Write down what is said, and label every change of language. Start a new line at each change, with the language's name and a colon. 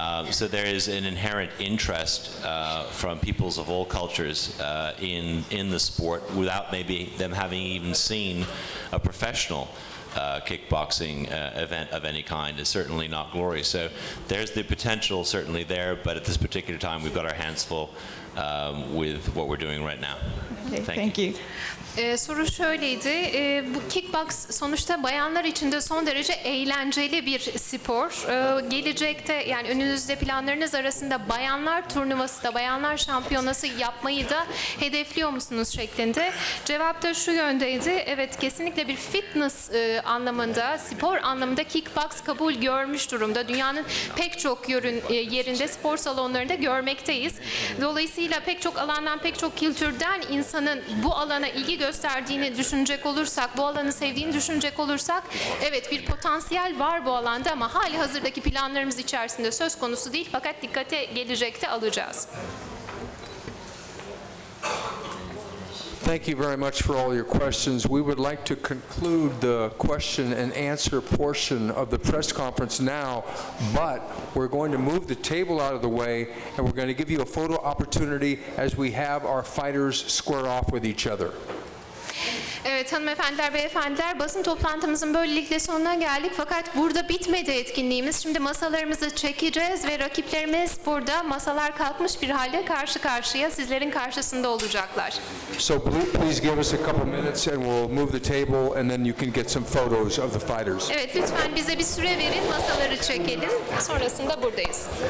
English: So there is an inherent interest from peoples of all cultures in the sport without maybe them having even seen a professional kickboxing event of any kind. Is certainly not Glory. So there's the potential certainly there, but at this particular time we've got our hands full with what we're doing right now. Okay, thank you.
Turkish: Soru şöyleydi, bu kickbox sonuçta bayanlar için de son derece eğlenceli bir spor. Gelecekte yani önünüzde planlarınız arasında bayanlar turnuvası da bayanlar şampiyonası yapmayı da hedefliyor musunuz şeklinde. Cevap da şu yöndeydi, evet kesinlikle bir fitness anlamında, spor anlamında kickbox kabul görmüş durumda. Dünyanın pek çok yerinde spor salonlarında görmekteyiz. Dolayısıyla pek çok alandan, pek çok kültürden insanın bu alana ilgi gösterdiğini düşünecek olursak, bu alanı sevdiğini düşünecek olursak, evet bir potansiyel var bu alanda ama hali hazırdaki planlarımız içerisinde söz konusu değil, fakat dikkate gelecekte alacağız.
English: Thank you very much for all your questions. We would like to conclude the question and answer portion of the press conference now, but we're going to move the table out of the way and we're going to give you a photo opportunity as we have our fighters square off with each other.
Turkish: Evet hanımefendiler, beyefendiler, basın toplantımızın böylelikle sonuna geldik. Fakat burada bitmedi etkinliğimiz. Şimdi masalarımızı çekeceğiz ve rakiplerimiz burada masalar kalkmış bir halde karşı karşıya sizlerin karşısında olacaklar.
English: So please give us a couple minutes and we'll move the table and then you can get some photos of the fighters.
Turkish: Evet lütfen bize bir süre verin, masaları çekelim. Sonrasında buradayız.